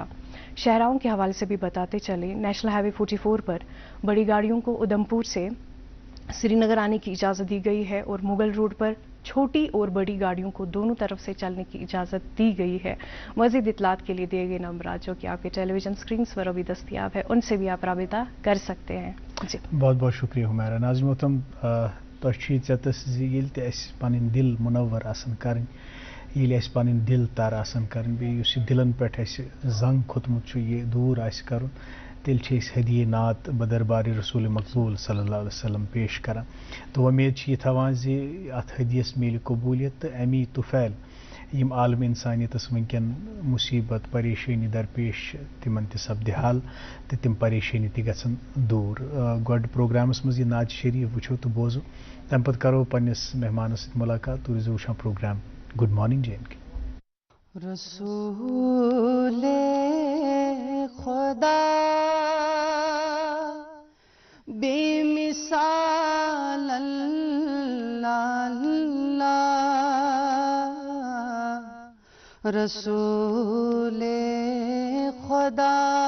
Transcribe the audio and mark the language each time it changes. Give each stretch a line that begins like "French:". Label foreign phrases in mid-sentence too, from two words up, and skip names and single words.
Urdu: شہراؤں کے حوالے سے بھی بتاتے چلیں، نیشنل ہائی وے 44 پر بڑی گاڑیوں کو ادھمپور سے سری نگر آنے کی اجازت دی گئی ہے، اور مغل روڈ پر چھوٹی اور بڑی گاڑیوں کو دونوں طرف سے چلنے کی اجازت دی گئی ہے. مزید اطلاعات کے لیے دیے گئے نمبرات جو کہ آپ کے ٹیلی ویژن اسکرینس پر ابھی دستیاب ہے، ان سے بھی آپ رابطہ کر سکتے ہیں. جی بہت بہت شکریہ ہمیرا. ناظرین محترم،
Kashmiri: تۄہہِ ژےٚ زِ ییٚلہِ تہِ اَسہِ پَنٕنۍ دِل مُنوَر آسان کَرٕنۍ، ییٚلہِ اَسہِ پَنٕنۍ دِل تَر آسان کَرٕنۍ، بیٚیہِ یُس یہِ دِلَن پٮ۪ٹھ اَسہِ زنٛگ کھوٚتمُت چھُ یہِ دوٗر آسہِ کَرُن، تیٚلہِ چھِ أسۍ ہدیہِ نعت بدربارِ رسول مقبول
Arabic: صلی اللہ علیہ وسلم
Kashmiri: پیش کران. تو وۄمید چھِ یہِ تھاوان زِ اَتھ ہدیَس میلہِ قبوٗلیت تہٕ اَمی طُفیل یِم عالم اِنسانیتَس وٕنکٮ۪ن مُصیٖبت پریشٲنی درپیش چھِ تِمن تہِ سپدِ حل تہٕ تِم پریشٲنی تہِ گژھن دوٗر. گۄڈٕ پروگرامَس منٛز یہِ نعت شریٖف وٕچھو تہٕ بوزو، تَمہِ پتہٕ کرو پنٛنِس مہمانَس سۭتۍ مُلاقات. تُہۍ روٗزِو وٕچھان پروگرام گُڈ مارننگ جے اینڈ کے. رسول خدا بے مثال اللہ اللہ، رسول خدا